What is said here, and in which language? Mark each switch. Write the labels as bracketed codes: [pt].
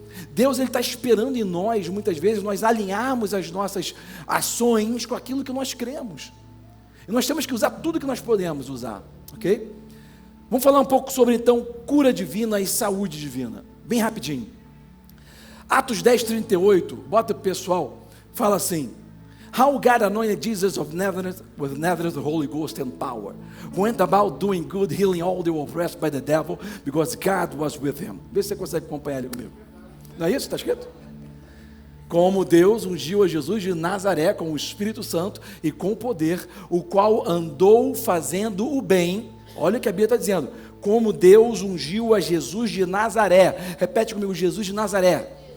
[pt] Deus está esperando em nós, muitas vezes, nós alinharmos as nossas ações com aquilo que nós cremos. E nós temos que usar tudo que nós podemos usar, ok? Vamos falar um pouco sobre, então, cura divina e saúde divina, bem rapidinho. Atos 10:38, bota para o pessoal, fala assim: [en] How God anointed Jesus of Nazareth with the Holy Ghost and power, who went about doing good, healing all that were oppressed by the devil, because God was with him. [pt] Vê se você consegue acompanhar ele comigo. Não é isso que está escrito? Como Deus ungiu a Jesus de Nazaré com o Espírito Santo e com poder, o qual andou fazendo o bem. Olha o que a Bíblia está dizendo. Como Deus ungiu a Jesus de Nazaré. Repete comigo, Jesus de Nazaré.